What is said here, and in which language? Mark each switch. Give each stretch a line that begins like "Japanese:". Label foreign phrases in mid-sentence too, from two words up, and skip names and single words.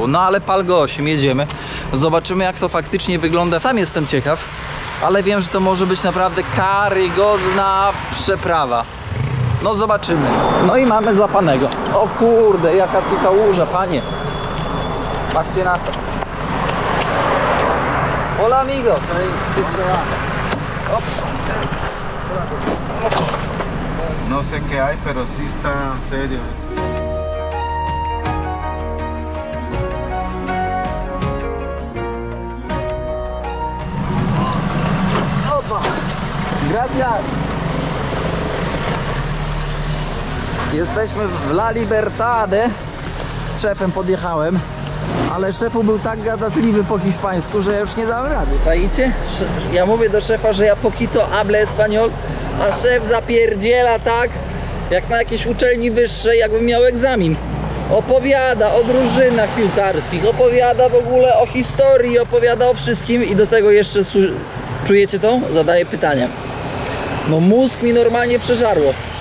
Polish: No ale Palgo 8, jedziemy. Zobaczymy, jak to faktycznie wygląda. Sam jestem ciekaw, ale wiem, że to może być naprawdę karygodna przeprawa. No zobaczymy. No i mamy złapanego. O kurde, jaka tu kałuża, panie. Patrzcie na to.
Spanish: Hola amigo. Op. No sé qué hay, pero sí está serio. Opa! Gracias!
Polish: Jesteśmy w La Libertad. Z szefem podjechałem, ale szefu był tak gadatliwy po hiszpańsku, że ja już nie dałem rady. Czaicie? Ja mówię do szefa, że ja
Spanish: poquito hablo español,
Polish: a szef zapierdziela tak, jak na jakiejś uczelni wyższej, jakbym miał egzamin. Opowiada o drużynach piłkarskich, opowiada w ogóle o historii, opowiada o wszystkim i do tego jeszcze, czujecie to? Zadaję pytania. No mózg mi normalnie przeżarło.